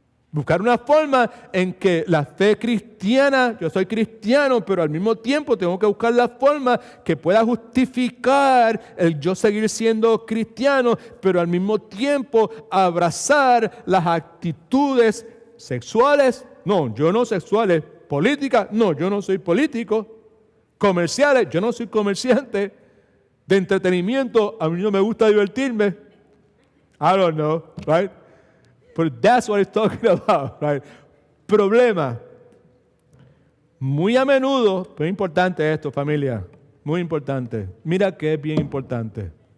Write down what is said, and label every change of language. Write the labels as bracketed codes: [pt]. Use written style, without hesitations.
[es] Buscar una forma en que la fe cristiana, yo soy cristiano, pero al mismo tiempo tengo que buscar la forma que pueda justificar el yo seguir siendo cristiano, pero al mismo tiempo abrazar las actitudes sexuales, no, yo no sexuales, políticas, no, yo no soy político, comerciales, yo no soy comerciante, de entretenimiento, a mí no me gusta divertirme, [en] I don't know, right? But that's what it's talking about, right? [es] Problema. Muy a menudo, pero es importante esto, familia, muy importante. Mira que es bien importante.